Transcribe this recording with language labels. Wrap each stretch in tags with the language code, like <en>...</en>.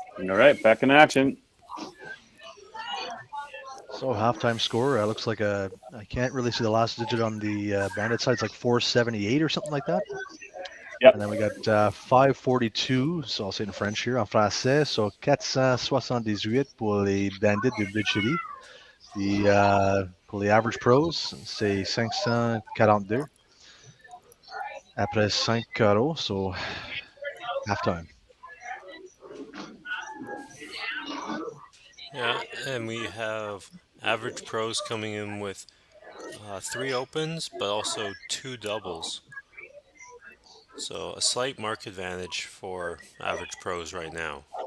<en>All right, back in action. So halftime score looks like I can't really see the last digit on the Bandit side. It's like 478 or something like that. Yep. And then we got 542, so I'll say it in French here,</en> <fr>en français. So 478 pour les Bandits de Bitchery. Pour les average pros, c'est 542. Après 5 carreaux,</fr> <en>so halftime. Yeah, and we have average pros coming in with 3 opens, but also 2 doubles. So a slight mark advantage for average pros right now.</en>